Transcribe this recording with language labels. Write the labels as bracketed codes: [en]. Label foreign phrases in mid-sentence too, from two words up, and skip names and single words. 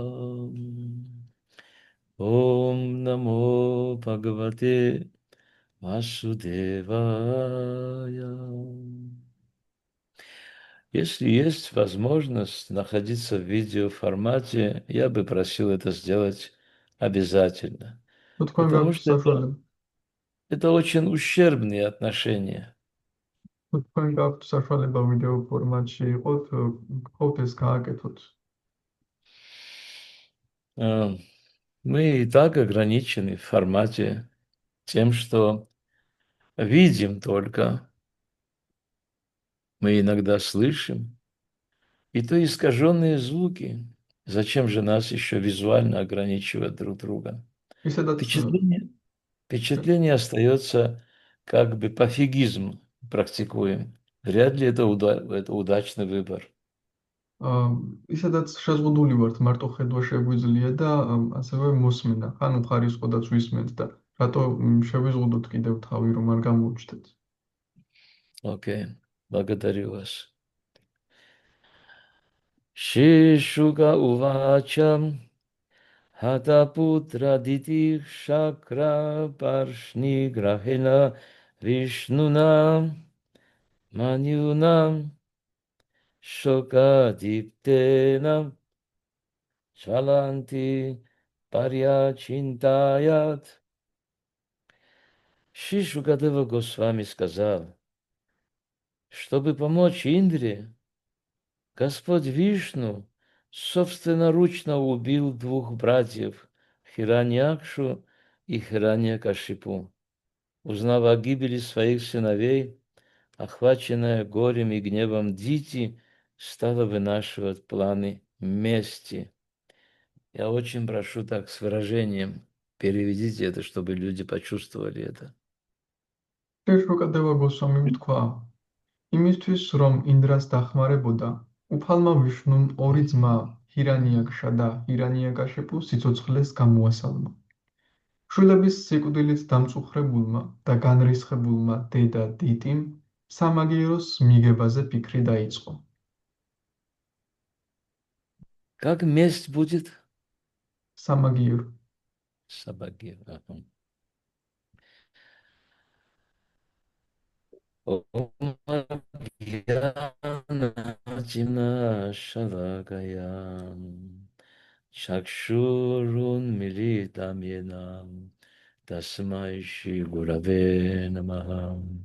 [sa] ॐ नमो भगवते वासुदेवाय. [ru] Если есть возможность находиться в видеоформате, я бы просил это сделать обязательно, [ka] თუ თქვენ [ru] потому [ka] გაქვთ [ru] что [ka] საშუალება, [ru] это очень ущербные отношения. [ka] თუ თქვენ გაქვთ საშუალება ვიდეო ფორმატში იყოთ, გთხოვთ ეს გააკეთოთ. [ru] Э, Мы и так ограничены в формате тем, что видим только, мы иногда слышим, и то искаженные звуки. Зачем же нас еще визуально ограничивать друг друга? [ka] ისედაც [ru] Впечатление, впечатление остается как бы пофигизм практикуем. Вряд ли это удачный выбор. [ka] აა, ისედაც შეზღუდული ვართ, მარტო ხედვა შეგვიძლია და ასევე მოსმენა. ხან უხარისხოდაც ვისმენთ და რატო შევიზღუდოთ კიდევ თავი, რომ არ გამოუჩნდეთ. [ru] Окей, благодарю вас. [sa] श्रीशुक उवाच हतपुत्रा दितिः शक्र पार्ष्णिग्राहेण विष्णुना मन्युना शोकदीप्तेन ज्वलन्ती पर्यचिन्तयत्. [ru] Шишукадева Госвами сказал, чтобы помочь Индре, Господь Вишну собственноручно убил двух братьев Хираньякшу и Хираньякашипу. Узнав о гибели своих сыновей, охваченная горем и гневом Дити, стала вынашивать планы мести. Я очень прошу так с выражением, переведите это, чтобы люди почувствовали это. [ka] შეშუკადება გოსვამიმ თქვა, იმისთვის, რომ ინდრას დახმარებოდა, უფალმა ვიშნუმ ორი ძმა, ჰირანიაკშა და ჰირანიაკაშეპუ სიცოცხლეს გამოასალმა. შვილების სიკვდილით დამწუხრებულმა და განრისხებულმა დედა დიტიმ სამაგიეროს მიგებაზე ფიქრი დაიწყო. [ru] Как месть будет? [ka] სამაგიერო [ru] Сабаги. Ага. [sa] चक्षुरुन्मीलितं येन तस्मै श्रीगुरवे नमः.